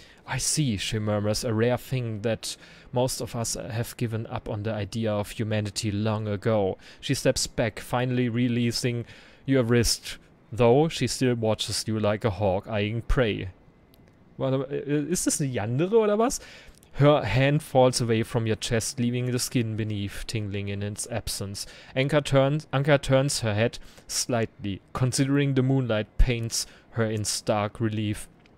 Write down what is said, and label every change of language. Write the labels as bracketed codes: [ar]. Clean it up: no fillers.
[en] I see, she murmurs, a rare thing that most of us have given up on the idea of humanity long ago. She steps back, finally releasing your wrist, though she still watches you like a hawk eyeing prey. [de] Warte, ist das eine Yandere oder was? [en] Her hand falls away from your chest, leaving the skin beneath tingling in its absence. Anka turns her head slightly, considering the moonlight paints her in stark relief.